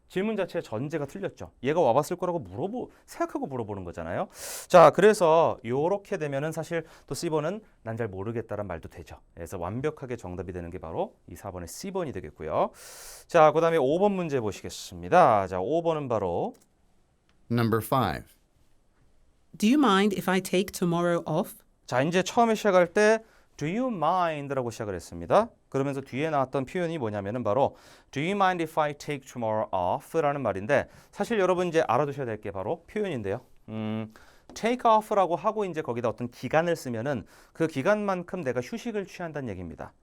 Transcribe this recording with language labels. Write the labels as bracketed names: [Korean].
[Korean] 질문 자체의 전제가 틀렸죠. 얘가 와봤을 거라고 생각하고 물어보는 거잖아요. 자, 그래서 요렇게 되면은 사실 또 C번은 난 잘 모르겠다란 말도 되죠. 그래서 완벽하게 정답이 되는 게 바로 이 4번의 C번이 되겠고요. 자, 그다음에 5번 문제 보시겠습니다. 자, 5번은 바로 [English] Number 5. Do you mind if I take tomorrow off? [Korean] 자, 이제 처음에 시작할 때 [English] Do you mind [Korean] 라고 시작을 했습니다. 그러면서 뒤에 나왔던 표현이 뭐냐면은 바로 [English] Do you mind if I take tomorrow off [Korean] 라는 말인데 사실 여러분 이제 알아두셔야 될 게 바로 표현인데요. take off라고 하고 이제 거기다 어떤 기간을 쓰면은 그 기간만큼 내가 휴식을 취한다는 얘기입니다.